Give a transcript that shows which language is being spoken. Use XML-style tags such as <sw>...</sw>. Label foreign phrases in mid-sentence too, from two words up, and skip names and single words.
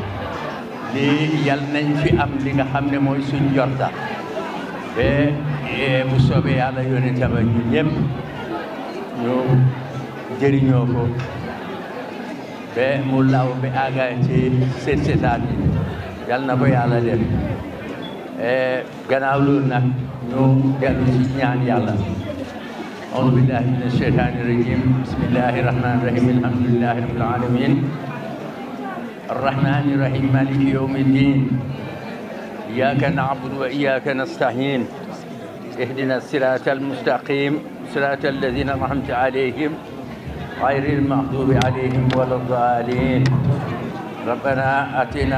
<wo>lii yal nañ fi am li nga xam ne mooy suñ jorta ba bu soobee yàlla yónni tamit ñu ñëpp ñu jëriñoo ko ba mu law ba àgga ci seen seetaat yi yal na ko yàlla def gannaaw loolu nag ñu dellu ci ñaan yàlla</wo> <ar>أعوذ بالله من الشيطان الرجيم بسم الله الرحمن الرحيم الحمد لله رب العالمين الرحمن الرحيم مالك يوم الدين إياك نعبد وإياك نستعين اهدنا الصراط المستقيم صراط الذين أنعمت عليهم غير المغضوب عليهم ولا الضالين ربنا آتنا</ar>